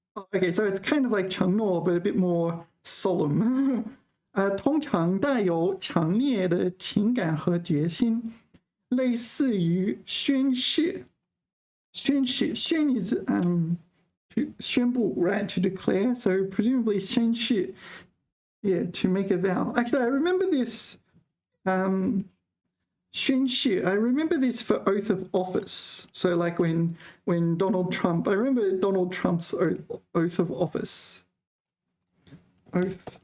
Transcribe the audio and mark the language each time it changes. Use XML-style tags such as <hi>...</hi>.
<en>Okay, so it's kind of like 承诺, but a bit more solemn.</en> <zh>通常带有强烈的情感和决心，类似于宣誓。</zh> <en>宣is to 宣布, right? To declare. So presumably 宣誓, yeah, to make a vow. Actually, I remember this. 宣誓. I remember this for oath of office. So like when Donald Trump, I remember Donald Trump's oath of office. Oath.</en>